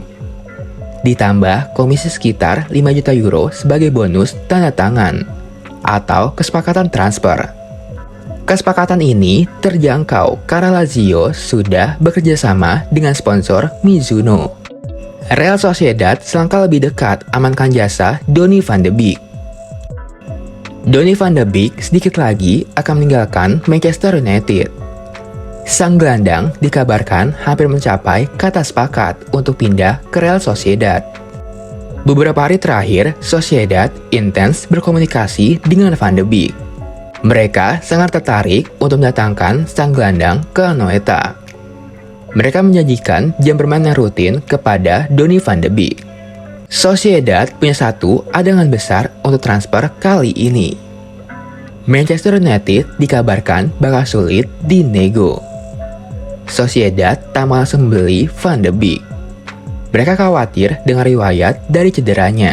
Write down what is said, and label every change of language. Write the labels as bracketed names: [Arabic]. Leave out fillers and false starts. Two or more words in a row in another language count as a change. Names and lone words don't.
[Indonesian] Ditambah komisi sekitar 5 juta euro sebagai bonus tanda tangan atau kesepakatan transfer. Kesepakatan ini terjangkau karena Lazio sudah bekerja sama dengan sponsor Mizuno. Real Sociedad selangkah lebih dekat amankan jasa Donny van de Beek. Donny van de Beek sedikit lagi akan meninggalkan Manchester United. Sang gelandang dikabarkan hampir mencapai kata sepakat untuk pindah ke Real Sociedad. Beberapa hari terakhir, Sociedad intens berkomunikasi dengan Van de Beek. Mereka sangat tertarik untuk mendatangkan sang gelandang ke Anoeta. Mereka menjanjikan jam bermain yang rutin kepada Donny van de Beek. Sociedad punya satu adangan besar untuk transfer kali ini. Manchester United dikabarkan bakal sulit dinego. Sociedad tak mau langsung membeli Van de Beek. Mereka khawatir dengan riwayat dari cederanya.